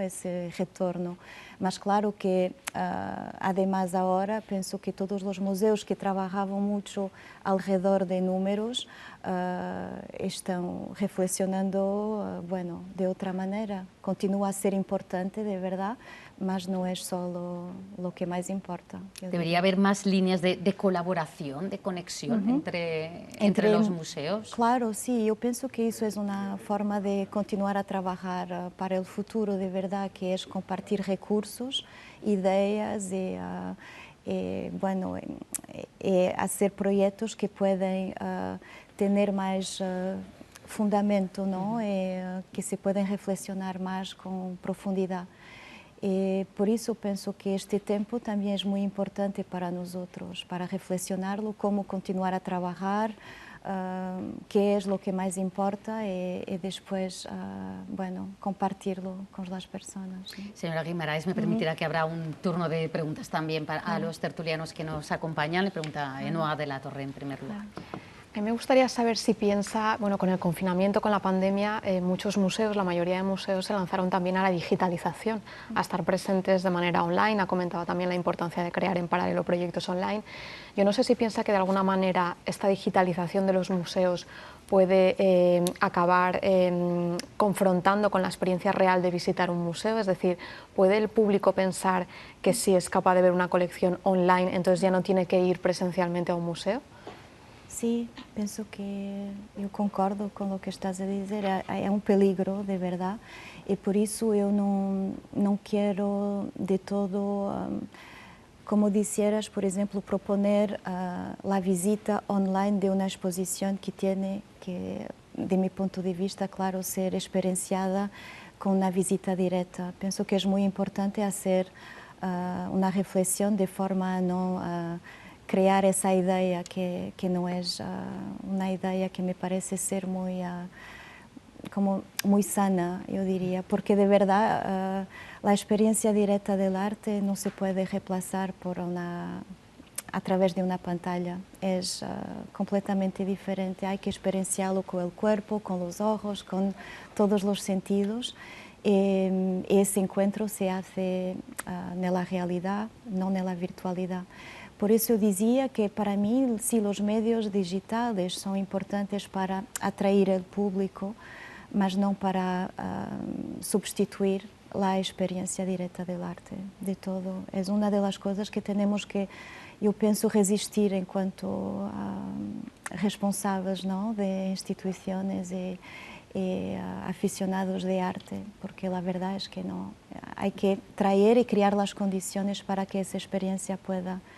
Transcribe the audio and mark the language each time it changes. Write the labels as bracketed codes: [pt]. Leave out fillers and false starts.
[pt] Esse retorno. Mas claro que, además agora, penso que todos os museus que trabalhavam muito ao redor de números estão reflexionando, bueno, de outra maneira. Continua a ser importante, de verdade, mas não é só o que mais importa. [es] Debería haber más líneas de colaboración, de conexión entre los museos. [pt] Claro, sí, eu penso que isso é uma forma de continuar a trabalhar para o futuro, de verdade, que é compartilhar recursos, ideias e bueno, fazer projetos que podem ter mais fundamento, não? Que se podem reflexionar mais com profundidade. E por isso penso que este tempo também é muito importante para nós outros, para reflexionar-lo, como continuar a trabalhar, que é o que mais importa e depois, bueno, compartirlo com as pessoas. [es] Señora Guimaraes, me permitirá que habrá un turno de preguntas también a los tertulianos que nos acompañan. Le pregunta Enoa de la Torre en primer lugar. A mí me gustaría saber si piensa, bueno, con el confinamiento, con la pandemia, muchos museos, la mayoría de museos se lanzaron también a la digitalización, a estar presentes de manera online. Ha comentado también la importancia de crear en paralelo proyectos online. Yo no sé si piensa que de alguna manera esta digitalización de los museos puede acabar confrontando con la experiencia real de visitar un museo, es decir, ¿puede el público pensar que si es capaz de ver una colección online, entonces ya no tiene que ir presencialmente a un museo? [pt] Sim, penso que eu concordo com o que estás a dizer. É um peligro, de verdade, e por isso eu não quero de todo, como disseras, por exemplo, proponer a visita online de uma exposição que tem que, de meu ponto de vista, claro, ser experienciada com uma visita direta. Penso que é muito importante fazer uma reflexão de forma a não crear essa ideia que não é uma ideia que me parece ser muito como [es] muy sana, yo diría, porque de verdad la experiencia directa del arte no se puede reemplazar por a través de una pantalla. Es completamente diferente, hay que experienciarlo con el cuerpo, con los ojos, con todos los sentidos. Ese encuentro se hace en la realidad, no en la virtualidad. [pt] Por isso eu dizia que, para mim, sim, os meios digitais são importantes para atrair o público, mas não para substituir a experiência direta do arte, de todo. É uma das coisas que temos que, eu penso, resistir enquanto responsáveis, não, de instituições e aficionados de arte, porque a verdade é que não. Há que trazer e criar as condições para que essa experiência pueda